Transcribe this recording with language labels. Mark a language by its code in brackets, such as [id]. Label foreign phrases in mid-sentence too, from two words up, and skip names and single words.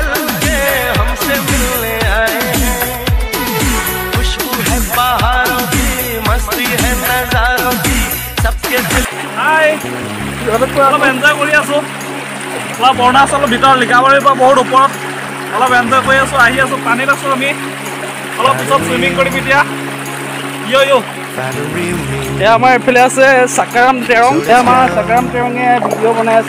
[hi] के हमसे मिलने आए हैं खुशबू है पहाड़ों की मस्ती है नजारों की सबके दिल [as] हाय অলপ এনজয় কৰি আছো অলপ অৰুণাচলৰ ভিতৰত লিকাবাৰীৰ পৰা বহুত ওপৰত অলপ এনজয় কৰি আছো আহি আছো পানীত আছো আমি অলপ পিছত সুইমিং কৰিম এতিয়া ইয়ো ইয়ো এয়া আমাৰ এফালে আছে চাকাৰাম তেৰং এয়া আমাৰ চাকাৰাম তেৰঙে ভিডিঅ' বনাই আছে